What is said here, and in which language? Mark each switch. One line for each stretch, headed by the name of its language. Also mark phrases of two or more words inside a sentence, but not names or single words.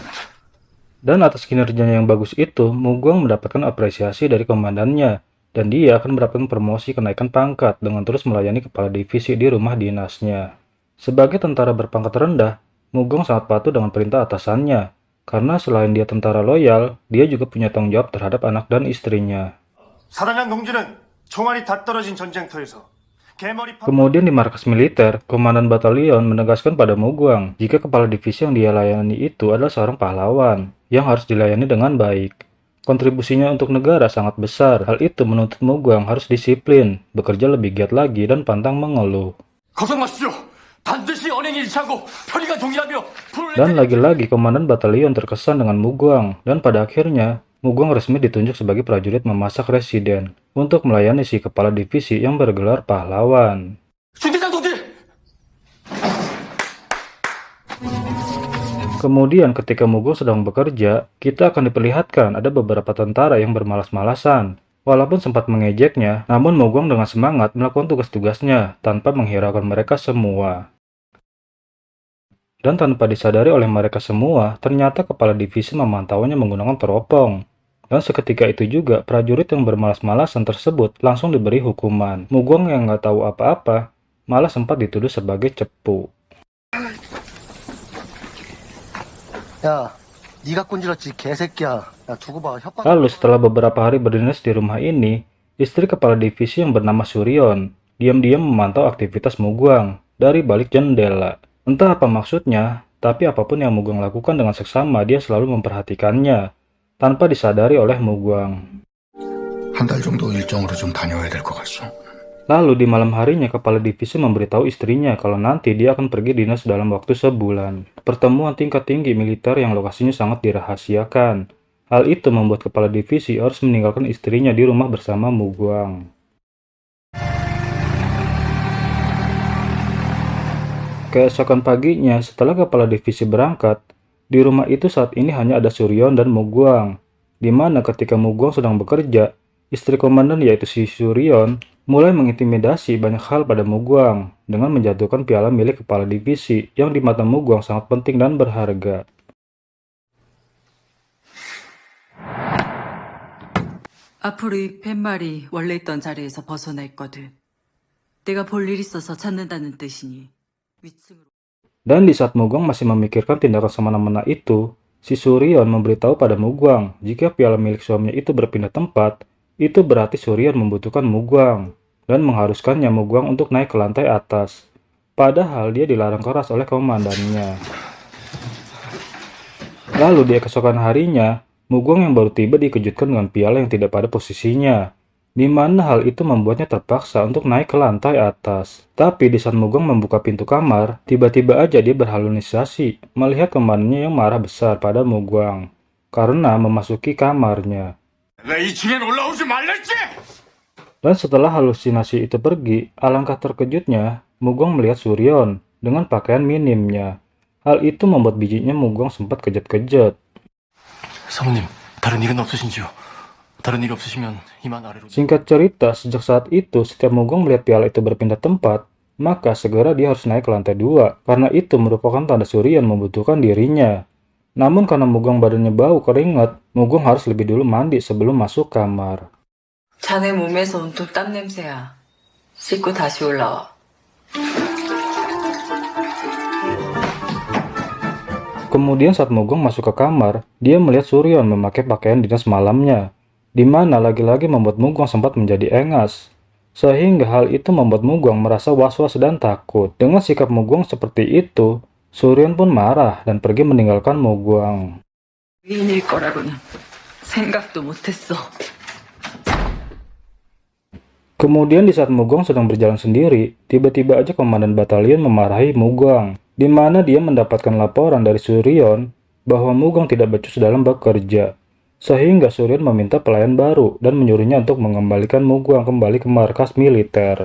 Indonesian: Dan atas kinerjanya yang bagus itu, Mu Guang mendapatkan apresiasi dari komandannya, dan dia akan mendapatkan promosi kenaikan pangkat dengan terus melayani kepala divisi di rumah dinasnya. Sebagai tentara berpangkat rendah, Mu Guang sangat patuh dengan perintah atasannya, karena selain dia tentara loyal, dia juga punya tanggung jawab terhadap anak dan istrinya.
Korean: 사단장 동지는 총알이 다 떨어진 전쟁터에서 개머리
Indonesian: Kemudian di markas militer, komandan batalion menegaskan pada Mu Guang jika kepala divisi yang dia layani itu adalah seorang pahlawan yang harus dilayani dengan baik. Kontribusinya untuk negara sangat besar. Hal itu menuntut Mu Guang harus disiplin, bekerja lebih giat lagi dan pantang mengeluh.
Korean: 걱정 마십시오. 반드시 언행이 일치하고 편의가 동일하며
Indonesian: Dan lagi-lagi komandan batalion terkesan dengan Mu Guang, dan pada akhirnya Mu Guang resmi ditunjuk sebagai prajurit memasak residen untuk melayani si kepala divisi yang bergelar pahlawan.
Korean: 중대장 동지!
Indonesian: Kemudian ketika Mu Guang sedang bekerja, kita akan diperlihatkan ada beberapa tentara yang bermalas-malasan. Walaupun sempat mengejeknya, namun Mu Guang dengan semangat melakukan tugas-tugasnya tanpa menghiraukan mereka semua. Dan tanpa disadari oleh mereka semua, ternyata kepala divisi memantaunya menggunakan teropong. Dan seketika itu juga, prajurit yang bermalas-malasan tersebut langsung diberi hukuman. Mu Guang yang nggak tahu apa-apa, malah sempat dituduh sebagai cepu.
Korean: 야, 네가 꼰질렀지 개새끼야. 야, 두고 봐. 협박.
Indonesian: Lalu setelah beberapa hari berdinas di rumah ini, istri kepala divisi yang bernama Suryon diam-diam memantau aktivitas Mu Guang dari balik jendela. Entah apa maksudnya, tapi apapun yang Mu Guang lakukan dengan seksama, dia selalu memperhatikannya, tanpa disadari oleh Mu Guang.
Korean: 한 달 정도 일정으로 좀 다녀와야 될 것 같소.
Indonesian: Lalu di malam harinya, kepala divisi memberitahu istrinya kalau nanti dia akan pergi dinas dalam waktu sebulan. Pertemuan tingkat tinggi militer yang lokasinya sangat dirahasiakan. Hal itu membuat kepala divisi harus meninggalkan istrinya di rumah bersama Mu Guang. Keesokan paginya, setelah kepala divisi berangkat, di rumah itu saat ini hanya ada Suryon dan Mu Guang, di mana ketika Mu Guang sedang bekerja, istri komandan yaitu si Suryon mulai mengintimidasi banyak hal pada Mu Guang dengan menjatuhkan piala milik kepala divisi yang di mata Mu Guang sangat penting dan berharga.
Korean: 앞으로 이 팻말이 원래 있던 자리에서 벗어나 있거든. 내가 볼 일 있어서 찾는다는 뜻이니. 위층으로.
Indonesian: Dan di saat Mu Guang masih memikirkan tindakan semena-mena itu, si Suryon memberitahu pada Mu Guang jika piala milik suaminya itu berpindah tempat, itu berarti Suryon membutuhkan Mu Guang dan mengharuskannya Mu Guang untuk naik ke lantai atas. Padahal dia dilarang keras oleh komandannya. Lalu di keesokan harinya, Mu Guang yang baru tiba dikejutkan dengan piala yang tidak pada posisinya, di mana hal itu membuatnya terpaksa untuk naik ke lantai atas. Tapi di saat Mu Guang membuka pintu kamar, tiba-tiba aja dia berhalusinasi melihat komandannya yang marah besar pada Mu Guang karena memasuki kamarnya.
Korean: 내 2층엔 올라오지 말랬지!
Indonesian: Dan setelah halusinasi itu pergi, alangkah terkejutnya, Mu Guang melihat Suryon dengan pakaian minimnya. Hal itu membuat bijinya Mu Guang sempat kejut-kejut.
Korean: 사모님, 다른 일은 없으신지요? 다른 일 없으시면 이만 아래로...
Indonesian: Singkat cerita, sejak saat itu, setiap Mu Guang melihat piala itu berpindah tempat, maka segera dia harus naik ke lantai 2, karena itu merupakan tanda Suryon membutuhkan dirinya. Namun karena Mu Guang badannya bau keringat, Mu Guang harus lebih dulu mandi sebelum masuk kamar.
Korean: 자네 몸에서 온통 땀 냄새야. 씻고 다시 올라와.
Indonesian: Kemudian saat Mu Guang masuk ke kamar, dia melihat Suryon memakai pakaian dinas malamnya, di mana lagi-lagi membuat Mu Guang sempat menjadi engas. Sehingga hal itu membuat Mu Guang merasa was-was dan takut. Dengan sikap Mu Guang seperti itu, Suryon pun marah dan pergi meninggalkan Mu Guang.
Korean: 위인일 거라고는 생각도 못했어.
Indonesian: Kemudian di saat Mugong sedang berjalan sendiri, tiba-tiba aja komandan batalion memarahi Mugong, di mana dia mendapatkan laporan dari Suryon bahwa Mugong tidak becus dalam bekerja. Sehingga Suryon meminta pelayan baru dan menyuruhnya untuk mengembalikan Mugong kembali ke markas militer.